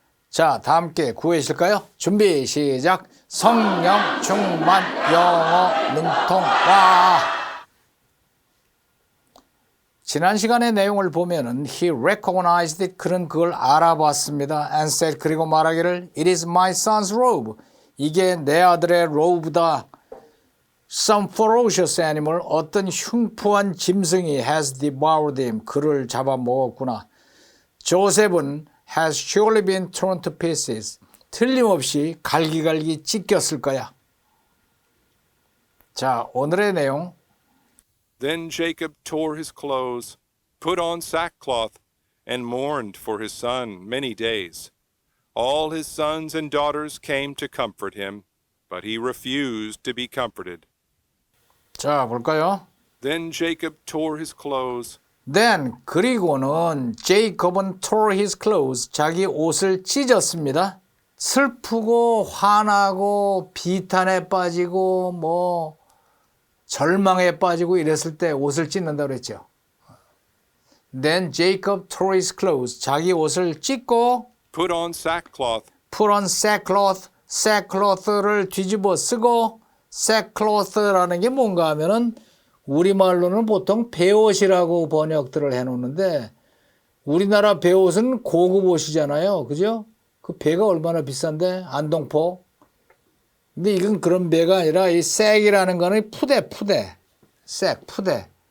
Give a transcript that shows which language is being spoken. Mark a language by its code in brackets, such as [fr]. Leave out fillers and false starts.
[ko] 자, 다 함께 구해주실까요? 준비 시작. 성령 충만 영어 능통와. 지난 시간의 내용을 보면은 [en] he recognized it, [ko] 그는 그걸 알아봤습니다. [en] and said, [ko] 그리고 말하기를 [en] it is my son's robe, [ko] 이게 내 아들의 로브다. [en] some ferocious animal, [ko] 어떤 흉포한 짐승이 [en] has devoured him, [ko] 그를 잡아먹었구나. [en] 조셉은 has surely been torn to pieces, [ko] 틀림없이 갈기갈기 찢겼을 거야. 자, 오늘의 내용. [en] Then Jacob tore his clothes, put on sackcloth, and mourned for his son many days. All his sons and daughters came to comfort him, but he refused to be comforted. [ko] 자, 볼까요? [en] Then Jacob tore his clothes. [ko] Then, 그리고는 제이콥은 [en] tore his clothes, [ko] 자기 옷을 찢었습니다. 슬프고 화나고 비탄에 빠지고 절망에 빠지고 이랬을 때 옷을 찢는다고 그랬죠. [en] Then Jacob tore his clothes, [ko] 자기 옷을 찢고 [en] Put on sackcloth. put on sackcloth, [ko] sackcloth를 뒤집어 쓰고, sackcloth라는 게 뭔가 하면은 우리말로는 보통 배옷이라고 번역들을 해놓는데 우리나라 배옷은 고급 옷이잖아요. 그죠? 그 배가 얼마나 비싼데? 안동포. 근데 이건 그런 배가 아니라 이 색이라는 거는 푸대. 색, 푸대.